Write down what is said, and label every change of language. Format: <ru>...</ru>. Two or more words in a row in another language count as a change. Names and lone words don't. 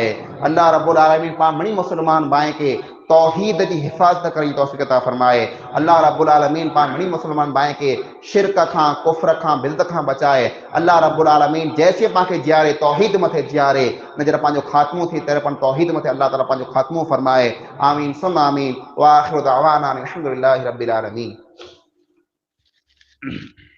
<ar>الله رب العالمين</ar> <sd>पाण मणी मुसलमान भाई के तौहीद जी हिफ़ाज़त करण जी तौफ़ीक़ अता फरमाए।</sd> <ar>الله رب العالمين</ar> <sd>पाण मणी मुसलमान भाई के शिरक खां, कुफ्र खां, बिदअत खां बचाए।</sd> <ar>الله رب العالمين</ar> <sd>जैसे पाण खे जियारे तौहीद मथे जियारे, न जॾहिं पंहिंजो ख़ात्मो थिए तर पाण तौहीद मथे अल्लाह ताला पंहिंजो ख़ात्मो फरमाए।</sd> <ar>آمين ثم آمين. وآخر دعوانا أن الحمد لله رب العالمين.</ar>